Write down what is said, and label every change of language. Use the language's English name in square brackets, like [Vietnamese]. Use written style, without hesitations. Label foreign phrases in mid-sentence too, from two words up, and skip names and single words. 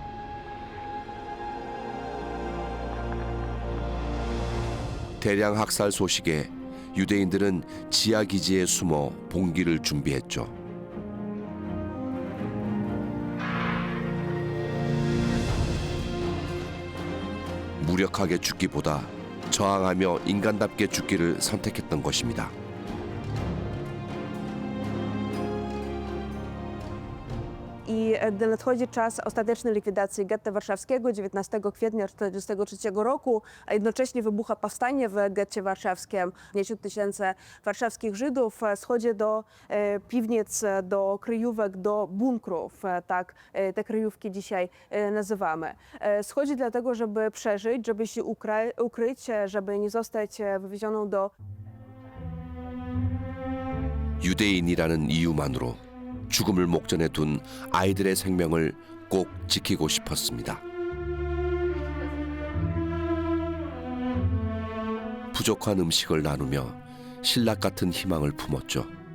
[Korean] 대량 학살 소식에 유대인들은 지하 기지에 숨어 봉기를 준비했죠. 무력하게 죽기보다 저항하며 인간답게 죽기를 선택했던 것입니다. [Polish] I gdy nadchodzi czas ostatecznej likwidacji getta warszawskiego 19 kwietnia 1943 roku, a jednocześnie wybucha powstanie w getcie warszawskim, 10 000 warszawskich Żydów schodzi do piwnic, do kryjówek, do bunkrów, tak te kryjówki dzisiaj nazywamy. Schodzi dlatego, żeby przeżyć, żeby się ukryć, żeby nie zostać wywiezioną do... [Korean] 유대인이라는 이유만으로 죽음을 목전에 둔 아이들의 생명을 꼭 지키고 싶었습니다. 부족한 음식을 나누며 신락 같은 희망을 품었죠.